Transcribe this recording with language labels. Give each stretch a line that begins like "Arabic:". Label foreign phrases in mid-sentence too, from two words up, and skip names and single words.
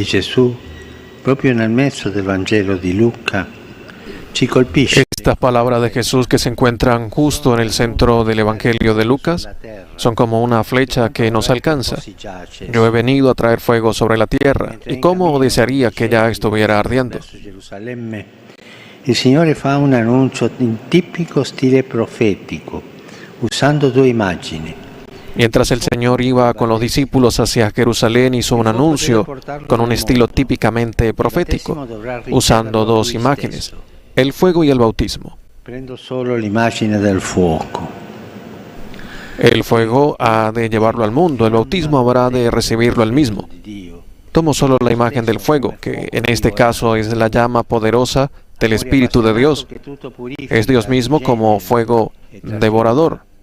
Italian: Gesù, proprio nel mezzo del Vangelo di Luca, ci colpisce.
Spanish: Estas palabras de Jesús que se encuentran justo en el centro del Evangelio de Lucas son como una flecha que nos alcanza. Yo he venido a traer fuego sobre la tierra, y cómo desearía que ya estuviera ardiendo.
Italian: Verso Gerusalemme, il Signore fa un annuncio in tipico stile profetico, usando due immagini.
Spanish: Mientras el Señor iba con los discípulos hacia Jerusalén, hizo un anuncio con un estilo típicamente profético, usando dos imágenes, el fuego y el bautismo.
Italian: Prendo solo l'immagine del fuoco.
Spanish: El fuego ha de llevarlo al mundo, el bautismo habrá de recibirlo él mismo. Tomo solo la imagen del fuego, que en este caso es la llama poderosa del Espíritu de Dios. Es Dios mismo como fuego devorador.